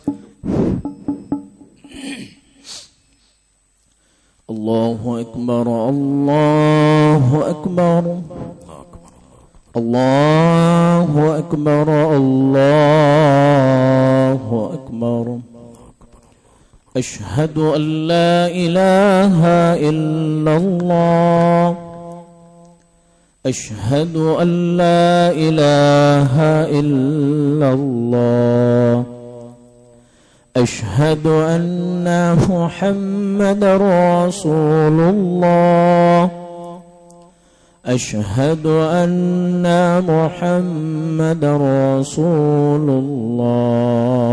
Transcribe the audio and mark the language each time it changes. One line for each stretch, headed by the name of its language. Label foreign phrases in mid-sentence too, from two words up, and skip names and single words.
Arabic: الله أكبر، الله أكبر، الله أكبر، الله أكبر. أشهد أن لا إله إلا الله, أشهد أن لا إله إلا الله، أشهد أن محمد رسول الله، أشهد أن محمد رسول الله.